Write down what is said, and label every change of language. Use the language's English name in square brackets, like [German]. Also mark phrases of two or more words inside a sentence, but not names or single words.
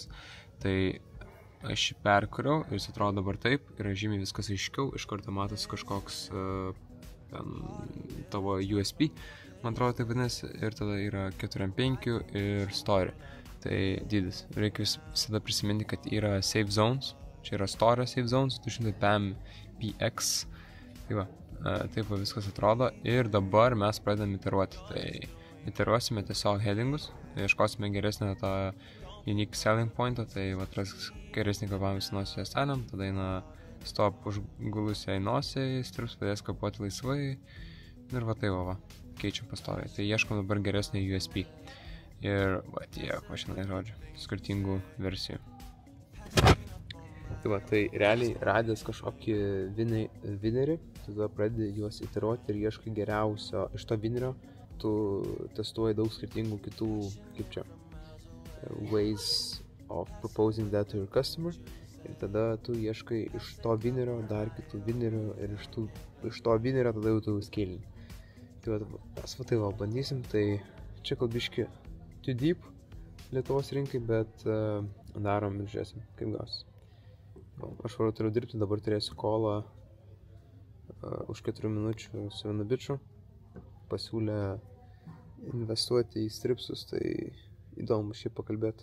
[Lithuanian] Tai aš jį perkuriau ir jis atrodo dabar taip, yra žymiai viskas aiškiau, iš karto matosi kažkoks tavo USP, man atrodo taip vadinasi, ir tada yra 4:5 ir story. Tai dydis. Reikia visada prisiminti, kad yra [English] save zones, [Lithuanian] čia yra [English] story save zones, [Lithuanian] 200 px. Tai va, taip va viskas atrodo ir dabar mes pradedam iteruoti. Tai iteruosime tiesiog headingus, ieškosime geresnę tą [English] unique selling [Lithuanian] pointą, tai va geresnį kvėpavimą su nosį juostelėm, tada eina stop užgulusiai nosiai, strips padės kvėpuoti laisvai ir va tai va, keičiam pastoviai. Tai ieškom dabar geresnį USP. Ir va tiek, va šiandien žodžiu, skirtingų versijų. Tai va, tai realiai radęs kažkokį winnerį, tada pradedi juos iteruoti ir ieškai geriausio iš to winnerio, tu testuoji daug skirtingų kitų, kaip čia, [English] ways of proposing that to your customer, [Lithuanian] ir tada tu ieškai iš to winnerio dar kitų winnerių ir iš to winnerio tada jau tu scalini. Tai va, mes va tai va bandysim, tai čia kalbiški [English] too deep [Lithuanian] Lietuvos rinkai, bet darom ir žiūrėsim, kaip gausis. Aš varau turiu dirbti, dabar turėsiu kolą už 4 minučių su vienu biču. Pasiūlė investuoti į stripsus, tai įdomu šiaip pakalbėti.